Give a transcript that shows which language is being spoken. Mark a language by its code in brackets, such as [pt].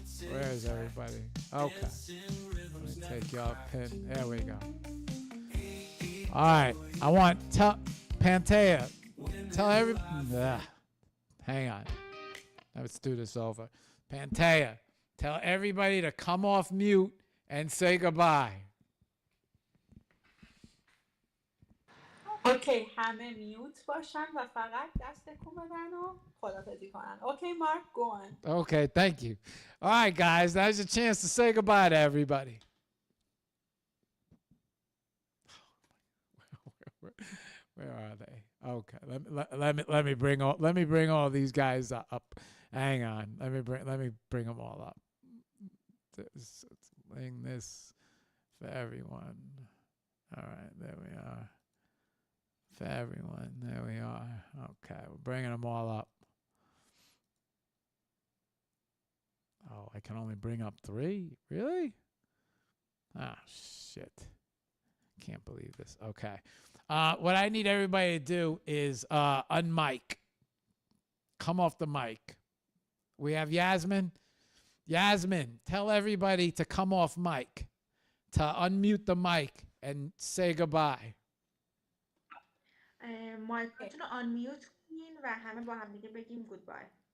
[en] Where is everybody? Okay. Let me take y'all pin. There we go. All right. I want Pantea. Tell everybody. Hang on. Let's do this over. Pantea, tell everybody to come off mute and say goodbye. [fa] اوکی همه میوت باشن و فقط دست تکون بدن و خداحافظی کنن. [en] Okay Mark, go on. Okay, thank you. All right, guys, now's your chance to say goodbye to everybody. Where are they? Okay, let me bring all these guys up. Hang on, let me bring them all up. Bring this for everyone. All right, there we are. For everyone, there we are. Okay, we're bringing them all up. Oh, I can only bring up 3? Really? Ah, shit. Can't believe this. Okay. What I need everybody to do is unmic. Come off the mic. We have Yasmin. Yasmin, tell everybody to come off mic, to unmute the mic and say goodbye. [fa] مایکاتون رو آنمیوت کنین و همه با هم دیگه بگیم goodbye.